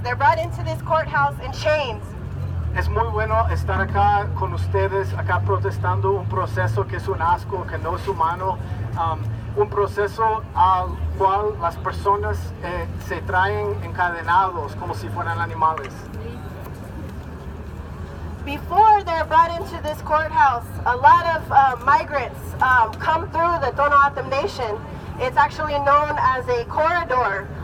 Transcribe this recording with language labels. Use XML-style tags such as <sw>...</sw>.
<en>They're brought into this courthouse in chains.</en> <es>Es muy bueno estar acá con ustedes, acá protestando un proceso que es un asco, que no es humano, un proceso al cual las personas se traen encadenados como si fueran animales.</es> <en>Before they're brought into this courthouse, a lot of migrants come through the Tohono Nation. It's actually known as a corridor</en>